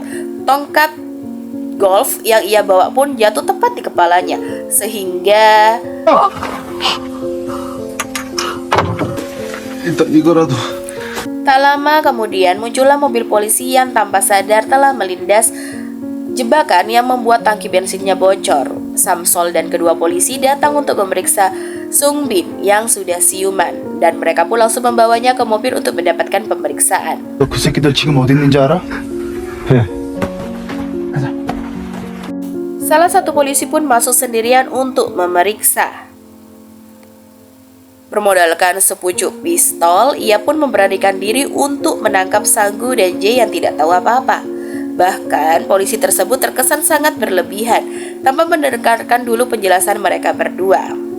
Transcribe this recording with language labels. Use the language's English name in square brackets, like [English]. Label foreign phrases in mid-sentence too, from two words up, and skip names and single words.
[Indonesian] Tongkat golf yang ia bawa pun jatuh tepat di kepalanya, sehingga tak lama kemudian muncullah mobil polisi yang tanpa sadar telah melindas jebakan yang membuat tangki bensinnya bocor. Samsol dan kedua polisi datang untuk memeriksa Sung Bin yang sudah siuman, dan mereka pun langsung membawanya ke mobil untuk mendapatkan pemeriksaan. [Korean] 너 그 새끼들 지금 어디 있는지 알아? 예. [Indonesian] Salah satu polisi pun masuk sendirian untuk memeriksa. Bermodalkan sepucuk pistol, ia pun memberanikan diri untuk menangkap Sanggu dan J yang tidak tahu apa-apa. Bahkan polisi tersebut terkesan sangat berlebihan tanpa mendengarkan dulu penjelasan mereka berdua.